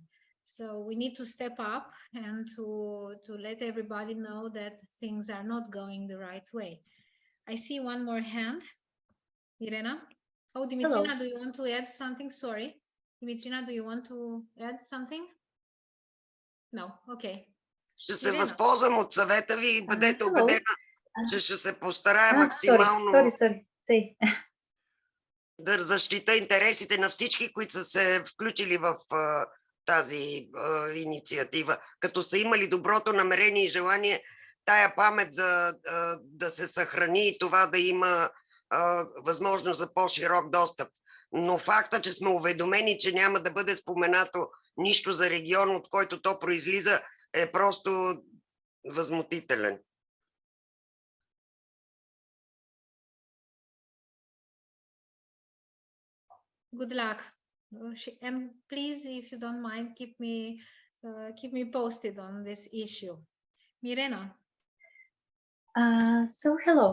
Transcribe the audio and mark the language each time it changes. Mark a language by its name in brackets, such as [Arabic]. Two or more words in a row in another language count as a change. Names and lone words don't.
[English] So we need to step up and to let everybody know that things are not going the right way. I see one more hand. Irena? Oh, Dimitrina, hello. Do you want to add something? Sorry. Dimitrina, do you want to add something? No, okay. [Bulgarian] Ще се възползвам от съвета ви и бъдете убедена, че ще се постарая максимално да защита интересите на всички, които са се включили в тази инициатива, като са имали доброто намерение и желание тая памет да се съхрани и това да има възможност за по-широк достъп. Но факта, че сме уведомени, че няма да бъде споменато нищо за регион, от който то произлиза, е просто възмутителен. [English] Good luck. And please, if you don't mind, keep me posted on this issue. Mirena. So hello.